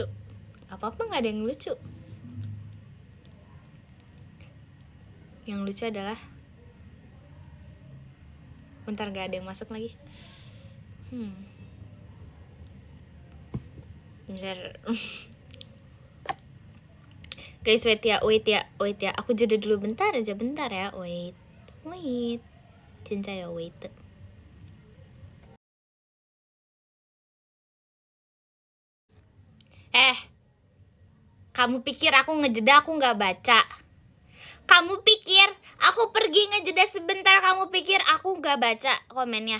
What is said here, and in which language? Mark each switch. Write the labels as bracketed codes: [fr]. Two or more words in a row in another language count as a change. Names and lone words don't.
[id] Apa-apa gak ada yang lucu. Yang lucu adalah bentar, gak ada yang masuk lagi. Bentar. [en] Guys, wait [id] ya. Aku jeda dulu bentar ya. [en] Wait. Cincaya, wait. [id] Kamu pikir aku ngejeda aku gak baca? Kamu pikir aku pergi ngejeda sebentar, kamu pikir aku gak baca komennya?